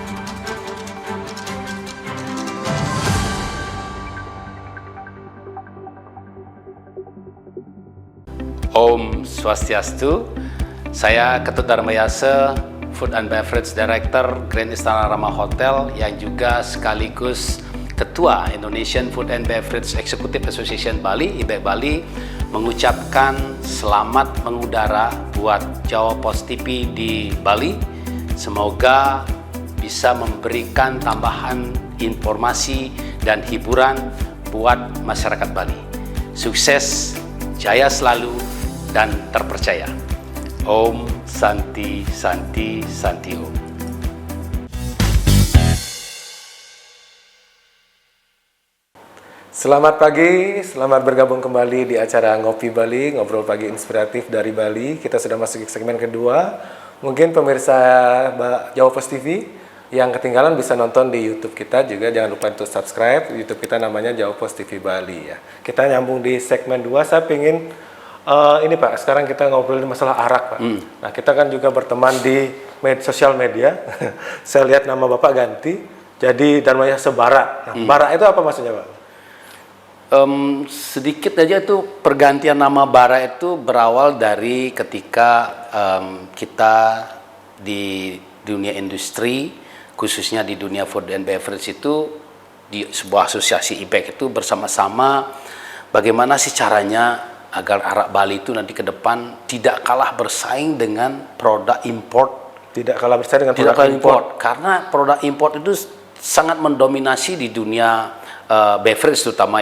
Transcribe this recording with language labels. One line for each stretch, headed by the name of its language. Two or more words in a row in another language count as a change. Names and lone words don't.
Sanskrit: Om Swastiastu,
Indonesian: saya Ketut Dharmayase,
English: Food and Beverage Director
Indonesian: Grand Istana Rama Hotel yang juga sekaligus Ketua Indonesian Food and Beverage Executive Association Bali, IBEC Bali, mengucapkan selamat mengudara buat Jawa Post TV di Bali. Semoga bisa memberikan tambahan informasi dan hiburan buat masyarakat Bali. Sukses, jaya selalu, dan terpercaya.
Sanskrit: Om Santi Santi Santi Om.
Indonesian: Selamat pagi, selamat bergabung kembali di acara Ngopi Bali, ngobrol pagi inspiratif dari Bali. Kita sudah masuk ke segmen kedua. Mungkin pemirsa Jawa Post TV yang ketinggalan bisa nonton di YouTube kita juga. Jangan lupa untuk subscribe. YouTube kita namanya Jawa Post TV Bali ya. Kita nyambung di segmen 2. Saya pingin ini Pak, sekarang kita ngobrolin masalah arak Pak. Nah kita kan juga berteman di sosial media. Saya lihat nama Bapak ganti, jadi namanya Sebara. Nah, Bara itu apa maksudnya Pak? Sedikit aja itu pergantian nama Bara itu berawal dari ketika kita di dunia industri, khususnya di dunia
English: food and beverage
Indonesian: itu, di sebuah asosiasi IBEC itu bersama-sama bagaimana sih caranya agar arak Bali itu nanti ke depan tidak kalah bersaing dengan produk import. Tidak kalah bersaing dengan Tidak produk kalah import. Karena produk import itu sangat mendominasi di dunia beverage terutama